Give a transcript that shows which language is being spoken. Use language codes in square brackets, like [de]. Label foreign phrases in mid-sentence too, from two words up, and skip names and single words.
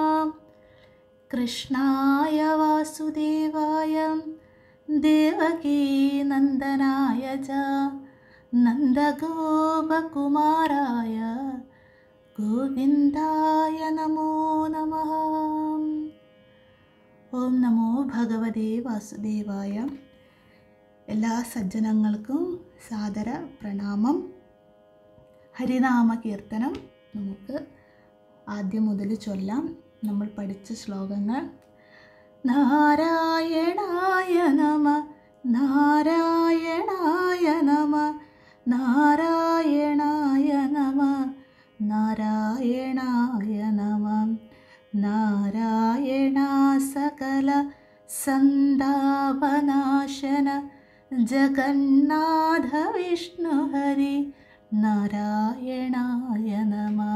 [sa] कृष्णाय वासुदेवाय देवकीनन्दनाय च नन्दगोपकुमाराय गोविन्दाय नमो नमः। ഓം നമോ ഭഗവതേ വാസുദേവായ. [ml] എല്ലാ സജ്ജനങ്ങൾക്കും സാദര പ്രണാമം. ഹരിനാമ കീർത്തനം നമുക്ക് ആദ്യം മുതൽ ചൊല്ലാം. നമ്മൾ പഠിച്ച ശ്ലോകങ്ങൾ: [sa] നാരായണായ നമ നാരായണായ നമ നാരായണായ നമ നാരായണായ നമ നാരായണ സകല സന്താപനാശന ജഗന്നാഥ വിഷ്ണു ഹരി നാരായണായ നമ.